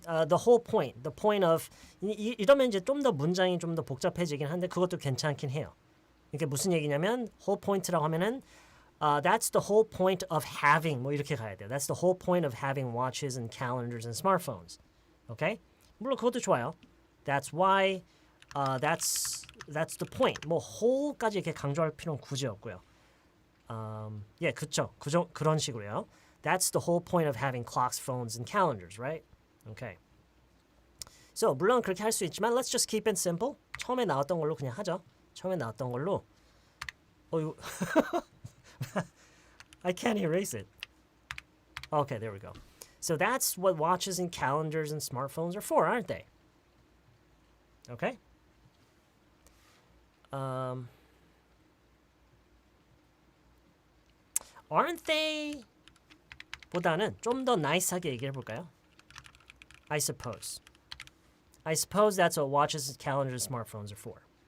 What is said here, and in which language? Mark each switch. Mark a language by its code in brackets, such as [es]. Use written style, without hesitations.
[en] The whole point of [ko] 이러면 이제 좀 더 문장이 좀 더 복잡해지긴 한데 그것도 괜찮긴 해요. 이게 무슨 얘기냐면 whole point라고 하면은 [en] that's the whole point of having [ko] 뭐 이렇게 가야 돼요. [en] That's the whole point of having watches and calendars and smartphones. [ko] Okay? 물론 그것도 좋아요. [en] That's why that's the point. [ko] 뭐 whole까지 이렇게 강조할 필요는 굳이 없고요. 예, 그쵸. 그런 식으로요. [en] That's the whole point of having clocks, phones, and calendars, right? Okay. So, [ko] 물론 그렇게 할 수 있지만 [en] let's just keep it simple. [ko] 처음에 나왔던 걸로 그냥 하죠. 처음에 나왔던 걸로. 이거 [en] I can't erase it. Okay, there we go. So that's what watches and calendars and smartphones are for, aren't they? Okay? Aren't they? [ko] 보다는 좀 더 nice하게 얘기해 볼까요? [en] I suppose. I suppose that's what watches, calendars, and smartphones are for.